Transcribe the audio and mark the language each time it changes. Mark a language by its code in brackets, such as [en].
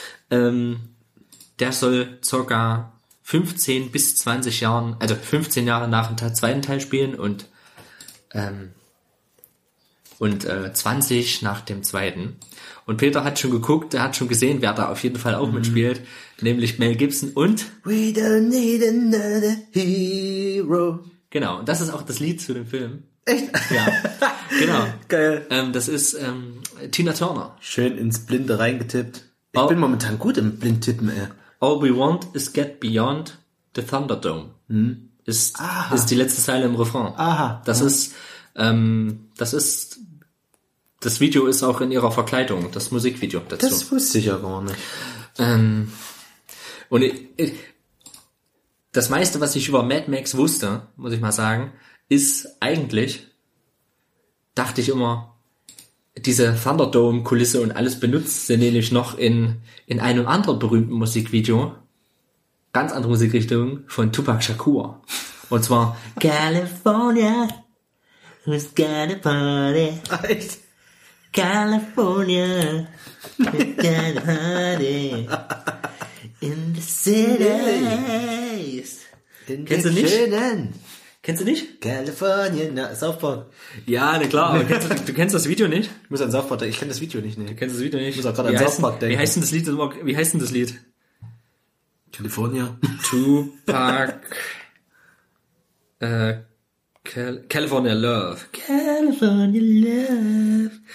[de] Der soll ca. 15 bis 20 Jahren, also 15 Jahre nach dem zweiten Teil spielen und 20 nach dem zweiten. Und Peter hat schon geguckt, er hat schon gesehen, wer da auf jeden Fall auch mitspielt, nämlich Mel Gibson und [en] We don't need another hero. [de] Genau, und das ist auch das Lied zu dem Film. Echt? Ja, genau. Geil. Das ist Tina Turner. Schön ins Blinde reingetippt. Ich bin momentan gut im Blindtippen, ey. [en] All we want is get beyond the Thunderdome. [de] Ist die letzte Zeile im Refrain. Aha. Das Video ist auch in ihrer Verkleidung, das Musikvideo dazu. Das wusste ich ja gar nicht. Das meiste, was ich über Mad Max wusste, muss ich mal sagen, ist eigentlich, dachte ich immer, diese Thunderdome-Kulisse und alles benutzt sie nämlich noch in einem anderen berühmten Musikvideo, ganz andere Musikrichtung, von Tupac Shakur. Und zwar [en] California, who's got a party? [de] Echt? [en] California, who's got a party? In the cities. [de] Kennst du nicht? Schönen. Kennst du nicht? California, na, South Park. Ja, ne, klar, aber du kennst das Video nicht? Ich muss an South Park denken. Ich kenn das Video nicht, ne. Du kennst das Video nicht? Ich muss auch gerade an South Park denken. Wie heißt denn das Lied? California. Tupac. California Love. California Love.